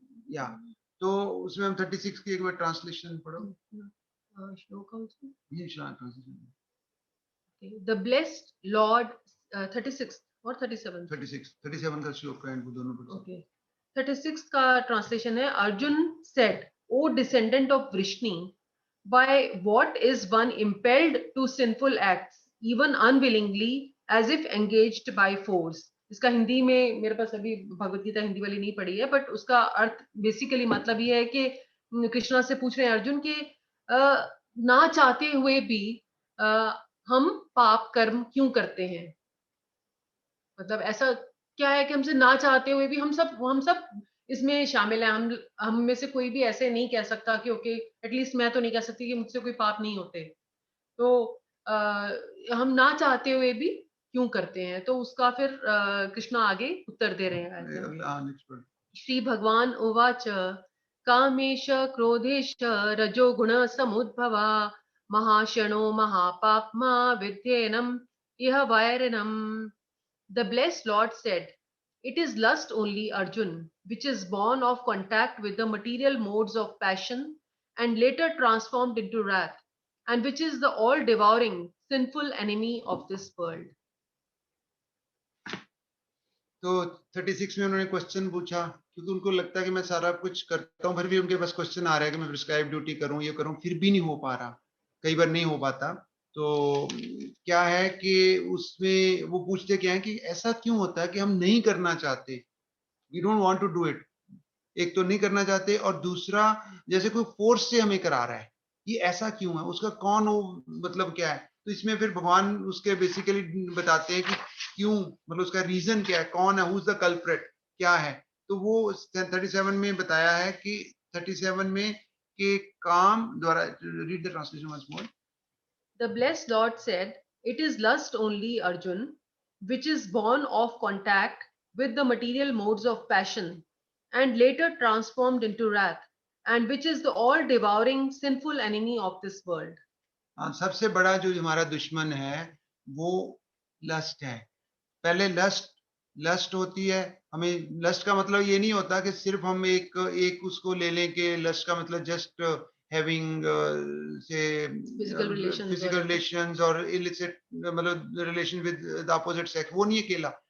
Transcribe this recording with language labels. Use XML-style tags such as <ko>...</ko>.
<hi>या तो उसमें हम 36 की एक बार ट्रांसलेशन पढ़ो। श्लोक है उसमें, ये ट्रांसलेशन</hi> <en>the blessed lord 36 और 37</en> <hi>37 का श्लोक है, वो दोनों पढ़ो।</hi> <en>okay,</en> <hi>36 का ट्रांसलेशन है,</hi> <en>Arjun said, O descendant of Vrishni, by what is one impelled to sinful acts even unwillingly as if engaged by force।</en> <hi>इसका हिंदी में मेरे पास अभी भगवत गीता हिंदी वाली नहीं पढ़ी है, बट उसका अर्थ बेसिकली मतलब ये है कि कृष्णा से पूछ रहे हैं अर्जुन के ना चाहते हुए भी हम पाप कर्म क्यों करते हैं। मतलब ऐसा क्या है कि हमसे ना चाहते हुए भी हम सब इसमें शामिल है। हम में से कोई भी ऐसे नहीं कह सकता कि ओके, एटलीस्ट मैं तो नहीं कह सकती कि मुझसे कोई पाप नहीं होते। तो हम ना चाहते हुए भी क्यों करते हैं, तो उसका फिर कृष्णा आगे उत्तर दे रहे हैं।</hi> <sa>श्री भगवान उवाच, कामेश क्रोधेश रजोगुण समुद्भवा Mahashano Mahapapma Vidyenam Iha Vairanam.</sa> <en>The blessed Lord said, "It is lust only, Arjun, which is born of contact with the material modes of passion and later transformed into wrath, and which is the all-devouring, sinful enemy of this world."</en> <hi>तो 36 में उन्होंने question पूछा, क्योंकि उनको लगता है कि मैं सारा कुछ करता हूँ, फिर भी उनके पास क्वेश्चन आ रहा है कि मैं प्रिस्क्राइब ड्यूटी करूँ, ये करूँ, फिर भी नहीं हो पा रहा, कई बार नहीं हो पाता। तो क्या है कि उसमें वो पूछते क्या है कि ऐसा क्यों होता है कि हम नहीं करना चाहते,</hi> <en>We don't want to do it.</en> <hi>एक तो नहीं करना चाहते, और दूसरा जैसे कोई फोर्स से हमें करा रहा है, ये ऐसा क्यों है, उसका कौन वो मतलब क्या है। तो इसमें फिर भगवान उसके बेसिकली बताते हैं कि क्यों, मतलब उसका रीजन क्या है, कौन है,</hi> <en>who is the culprit,</en> <hi>क्या है। तो वो 37 में बताया है कि 37 में कि काम द्वारा,</hi> <en>Read the translation once more. The blessed Lord said, "It is lust only, Arjun, which is born of contact with the material modes of passion and later transformed into wrath, and which is the all-devouring, sinful enemy of this world."</en> <hi>हाँ, सबसे बड़ा जो हमारा दुश्मन है वो lust है। पहले लस्ट होती है, हमें लस्ट का मतलब ये नहीं होता कि सिर्फ हम एक उसको ले लें कि लस्ट का मतलब</hi> <en>just having say physical relations</en> <hi>और इलिसिट मतलब</hi> <en>relation with the opposite sex,</en> <hi>वो नहीं अकेला।</hi>